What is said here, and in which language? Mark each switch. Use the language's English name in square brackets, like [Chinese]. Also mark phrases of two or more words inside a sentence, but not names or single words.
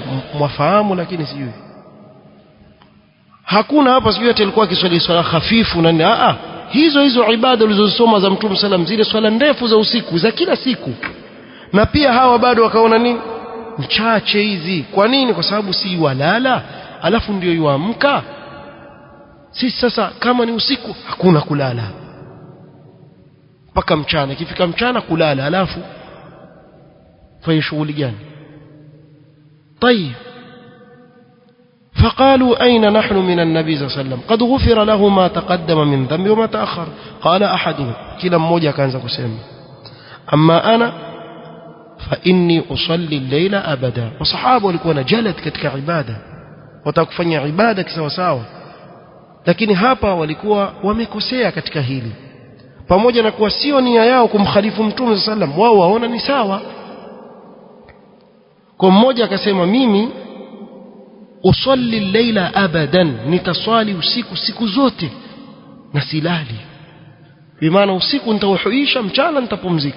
[Swahili] Mwafahamu, lakini sijui hakuna hapa sijui ati alikuwa akiswali swala hafifu na hizo ibada ulizosoma za Mtume sallam, zile swala ndefu za usiku za kila siku, na pia hawa bado wakaona nini? mchache hizi. Kwa nini? Kwa sababu si walala alafu ndio yuamka. Sisi sasa kama ni usiku hakuna kulala mpaka mchana, ikifika mchana kulala, alafu fanya shughuli gani? [Arabic] طيب فقالوا أين نحن من النبي صلى الله عليه وسلم قد غفر له ما تقدم من ذنبه وما تأخر. قال أحدهم, [Swahili] kila mmoja akaanza kusema, [Arabic] أما أنا فإني أصلي الليل أبدا. [Swahili] وصحابه walikuwa na jalad katika ibada, watakufanya ibada kisawa sawa, lakini hapa walikuwa wamekosea katika hili. Pamoja na kuwa sio nia yao kumkhalifu Mtume sallam, wao waona ni sawa. Kwa mmoja akasema, mimi [Arabic] أصلي الليل أبدا, [Swahili] nitaswali usiku siku zote na silali, bimaana usiku nitauhuisha, mchana nitapumzika.